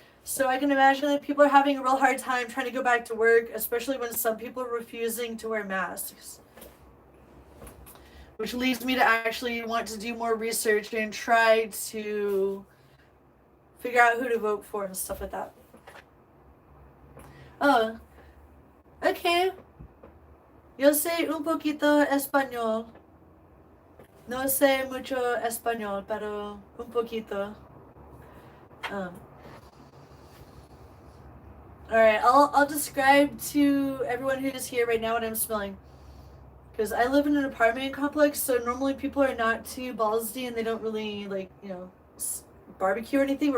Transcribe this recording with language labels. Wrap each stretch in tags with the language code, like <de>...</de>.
<en>So I can imagine that people are having a real hard time trying to go back to work, especially when some people are refusing to wear masks. Which leads me to actually want to do more research and try to figure out who to vote for and stuff like that. Oh, okay.</en> <es>Yo sé un poquito español. No sé mucho español, pero un poquito.</es> <en>Alright, I'll describe to everyone who is here right now what I'm smelling. Because I live in an apartment complex, so normally people are not too ballsy and they don't really, like, you know, barbecue or anything.</en>